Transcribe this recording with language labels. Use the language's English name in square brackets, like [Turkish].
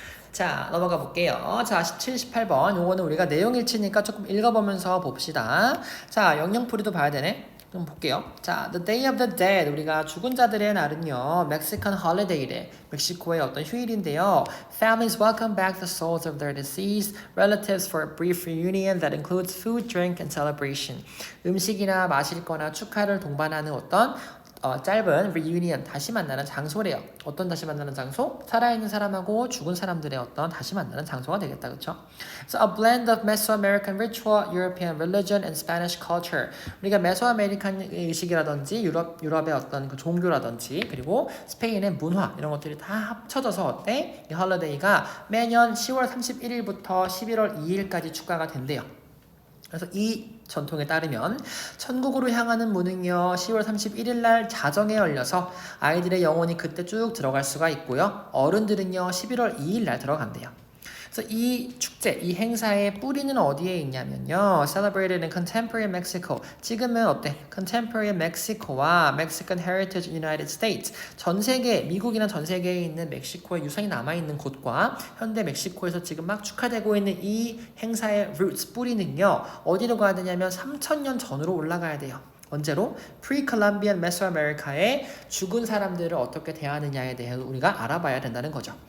[Korean] 자, 넘어가 볼게요. 자, 17, 18번. 요거는 우리가 내용 일치니까 조금 읽어보면서 봅시다. 자, 영영풀이도 봐야 되네. 좀 볼게요. 자, The Day of the Dead. 우리가 죽은 자들의 날은요, [English] Mexican holiday [Korean] 래. 멕시코의 어떤 휴일인데요. [English] Families welcome back the souls of their deceased relatives for a brief reunion that includes food, drink, and celebration. [Korean] 음식이나 마실 거나 축하를 동반하는 어떤 짧은 reunion, 다시 만나는 장소래요. 어떤 다시 만나는 장소? 살아있는 사람하고 죽은 사람들의 어떤 다시 만나는 장소가 되겠다. 그쵸? [English] So a blend of Mesoamerican ritual, European religion, and Spanish culture. [Korean] 우리가 메소아메리칸 의식이라든지 유럽의 어떤 그 종교라든지 그리고 스페인의 문화 이런 것들이 다 합쳐져서 어때? 이 홀리데이가 매년 10월 31일부터 11월 2일까지 축가가 된대요. 그래서 이 전통에 따르면 천국으로 향하는 문은요 10월 31일 날 자정에 열려서 아이들의 영혼이 그때 쭉 들어갈 수가 있고요. 어른들은요 11월 2일 날 들어간대요. 그래서 이 축제, 이 행사의 뿌리는 어디에 있냐면요. [English] Celebrated in contemporary Mexico. [Korean] 지금은 어때? [English] Contemporary Mexico와 Mexican Heritage United States. [Korean] 전 세계, 미국이나 전 세계에 있는 멕시코의 유산이 남아있는 곳과 현대 멕시코에서 지금 막 축하되고 있는 이 행사의 roots, 뿌리는요. 어디로 가야 되냐면 3000년 전으로 올라가야 돼요. 언제로? Pre-Columbian Mesoamerica의 죽은 사람들을 어떻게 대하느냐에 대해서 우리가 알아봐야 된다는 거죠.